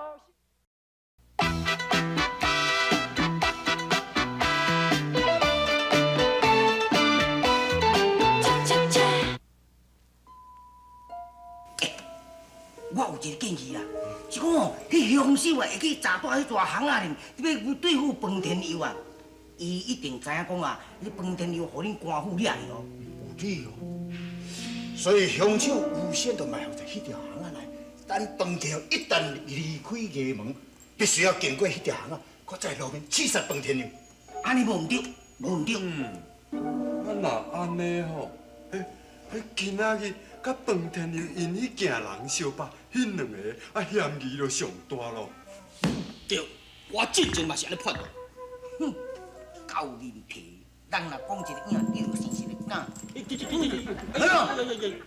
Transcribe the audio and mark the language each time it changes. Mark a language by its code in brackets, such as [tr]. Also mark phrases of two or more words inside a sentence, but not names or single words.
[nan] 我有一个建议啦，是讲哦，迄凶手啊会去查到迄大巷仔里，要对付彭天佑啊，伊一定知影讲啊，迄彭天佑互恁官府掠去哦。有理哦。所以凶手预先就埋伏在迄条巷仔内，等彭天佑一旦离开衙门，必须要经过迄条巷仔，搁在路面刺杀彭天佑。安尼无毋对，无毋对。咱若安尼吼，今仔日甲饭田又因迄件人相拍，迄两个嫌疑就上大咯。对，我之前嘛是安尼判断。哼，够面皮，人若讲一个影，就是一个影。